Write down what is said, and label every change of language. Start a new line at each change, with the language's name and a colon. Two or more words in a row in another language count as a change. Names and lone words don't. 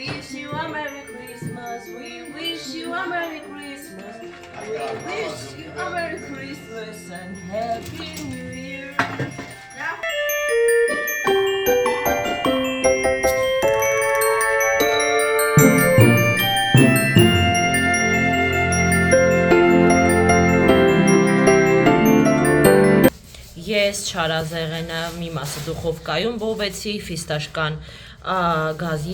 English: wish you a Merry Christmas. We wish you a Merry Christmas. We wish you a Merry Christmas and Happy New Year.
Armenian: Ես չարազեղենը մի մասը դուխովկայում բովեցի, ֆիստաշկան գազի